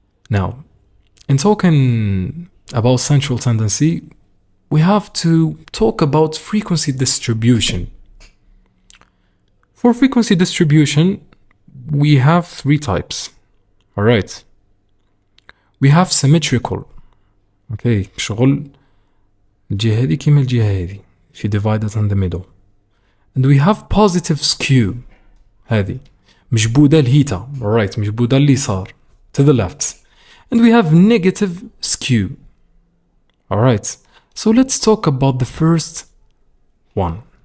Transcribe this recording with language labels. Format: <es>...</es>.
<en>Now, in talking about central tendency, we have to talk about frequency distribution. For frequency distribution, we have three types. All right. We have symmetrical.</en> <ar>Okay, شغل الجهة هذه كيما الجهة هذه.</ar> <en>If you divide it in the middle. And we have positive skew.</en> <ar>هذه مجبودة الهيتا.</ar> <en>All right,</en> <ar>مجبودة اليسار.</ar> <en>To the left. And we have negative skew. All right. So let's talk about the first one.</en>